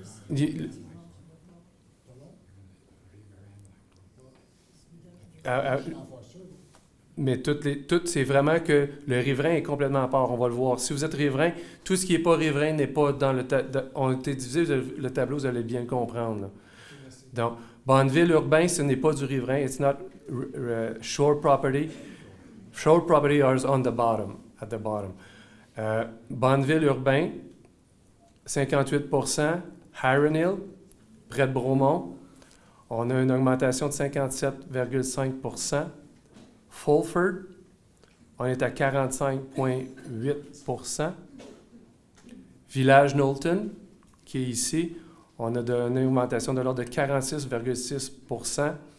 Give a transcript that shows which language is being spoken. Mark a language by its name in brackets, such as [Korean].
[French] Je suis dans Foster. Mais c'est vraiment que le riverain est complètement à part, on va le voir. Si vous êtes riverain, tout ce qui n'est pas riverain n'est pas dans le on a été divisé, le tableau, vous allez bien le comprendre. Là. Donc, Bonneville urbain, ce n'est pas du riverain. [English] It's not shore property. Shore property is on the bottom, at the bottom. [French] Bonneville urbain, 58 %. Hiron Hill, près de Bromont, on a une augmentation de 57,5 %. Fulford, on est à 45,8 %. Village Knowlton, qui est ici, on a une augmentation de l'ordre de 46,6 %.